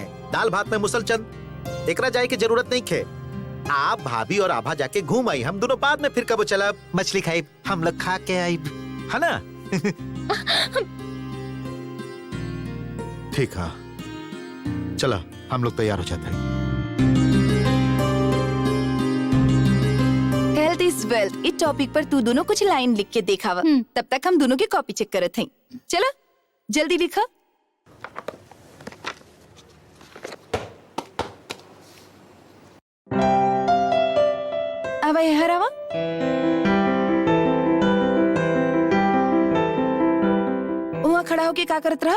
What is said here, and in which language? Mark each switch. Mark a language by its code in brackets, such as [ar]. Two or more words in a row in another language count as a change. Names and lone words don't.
[bho] दाल भात में मुसलचंद, एकरा जाए की जरूरत नहीं खे। आप भाभी और आभा जाके घूम आई, हम दोनों बाद में फिर कब चला मछली खाई, हम लोग खा के आई, है ना? ठीक है, चला हम लोग तैयार हो जाते हैं। [en] health is wealth [bho] इस टॉपिक पर तू दोनों कुछ लाइन लिख के देखावा। तब तक हम दोनों की कॉपी चेक करत हैं। चलो जल्दी लिखा। अब हरावा वहाँ खड़ा होके का करत रहा?